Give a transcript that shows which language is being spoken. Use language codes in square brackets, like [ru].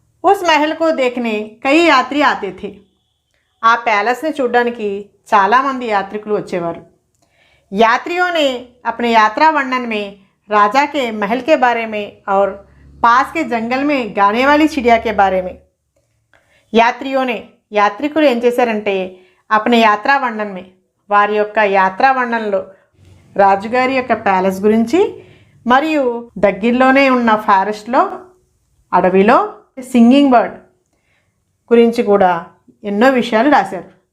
[hi] उस महल को देखने कई यात्री आते थे. [te] ఆ ప్యాలెస్ని చూడడానికి చాలామంది యాత్రికులు వచ్చేవారు. [hi] यात्रियों ने अपने यात्रा वर्णन में राजा के महल के बारे में और पास के जंगल में गाने वाली चिड़िया के बारे में. [te] యాత్రికులు ఏం చేశారంటే [hi] अपने యాత్రా వర్ణన్ में [te] వారి యొక్క యాత్రా వర్ణనలో రాజుగారి యొక్క ప్యాలెస్ గురించి మరియు దగ్గరలోనే ఉన్న ఫారెస్ట్లో అడవిలో సింగింగ్ బర్డ్ గురించి కూడా ఎన్నో విషయాలు రాశారు.